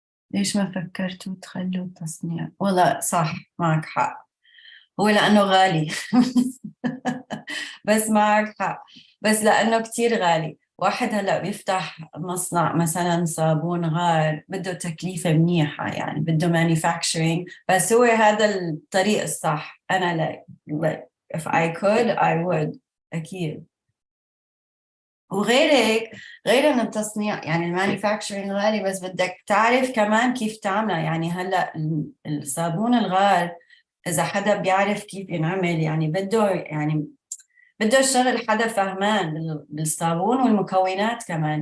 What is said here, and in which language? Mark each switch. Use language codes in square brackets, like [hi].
[ar] ليش ما فكرتوا تخلوا التصنيع؟ والله صح، معك حق، هو لأنه غالي. بس معك حق، بس لأنه كتير غالي. واحد هلأ بيفتح مصنع مثلا صابون غار بده تكلفة منيحة، يعني بده manufacturing، بس هو هذا الطريق الصح. أنا [en] like if I could I would [ar] أكيد. وغير هيك، غير إنه التصنيع يعني المانيفاكتشرينج غالي، بس بدك تعرف كمان كيف تعمله. يعني هلا الصابون الغار إذا حدا بيعرف كيف ينعمل، يعني بده يشتغل حدا فهمان بالصابون والمكونات كمان.